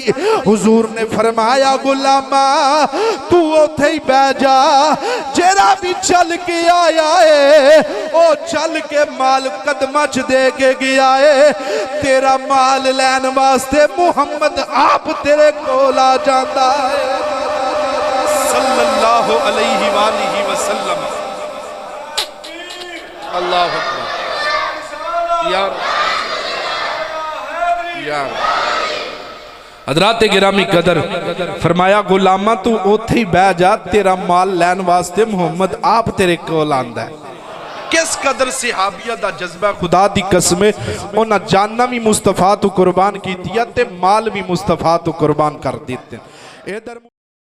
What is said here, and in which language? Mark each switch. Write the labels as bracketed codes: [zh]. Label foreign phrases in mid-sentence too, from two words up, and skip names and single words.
[pa] ਹੁਜ਼ੂਰ ਨੇ ਫ਼ਰਮਾਇਆ ਗ਼ੁਲਾਮਾ ਤੂ ਉਥੇ ਹੀ ਬਹਿ ਜਾ, ਜਿਹੜਾ ਭੀ ਚਲ ਕੇ ਆਇਆ ਹੈ ਓ ਚਲ ਕੇ ਮਾਲ ਕਦਮਾਂ ਚ ਦੇ ਕੇ ਗਿਆ ਹੈ, ਤੇਰਾ ਮਾਲ ਲੈਣ ਵਾਸਤੇ ਮੁਹੰਮਦ ਆਪ ਤੇਰੇ ਕੋਲ ਆ ਜਾਤਾ ਹੈ [ar] صلى الله عليه وآله وسلم. الله أكبر [pa] ਯਾਰ ਯਾਰ ਹਜ਼ਰਾਤ ਗਿਰਾਮੀ ਕਦਰ ਫ਼ਰਮਾਇਆ ਗ਼ੁਲਾਮਾ ਤੂ ਉੱਥੇ ਹੀ ਬਹਿ ਜਾ, ਤੇਰਾ ਮਾਲ ਲੈਣ ਵਾਸਤੇ ਮੁਹੰਮਦ ਆਪ ਤੇਰੇ ਕੋਲ ਆਂਦਾ ਹੈ। ਕਿਸ ਕਦਰ ਸਹਾਬੀਆਂ ਦਾ ਜਜ਼ਬਾ, ਖ਼ੁਦਾ ਦੀ ਕਸਮ ਉਨ੍ਹੇਂ ਜਾਨਾਂ ਭੀ ਮੁਸਤਫ਼ਾ ਤੂ ਕੁਰਬਾਨ ਕੀਤੀਆਂ, ਮਾਲ ਭੀ ਮੁਸਤਫ਼ਾ ਤੂ ਕੁਰਬਾਨ ਕਰ ਦਿੱਤੇ।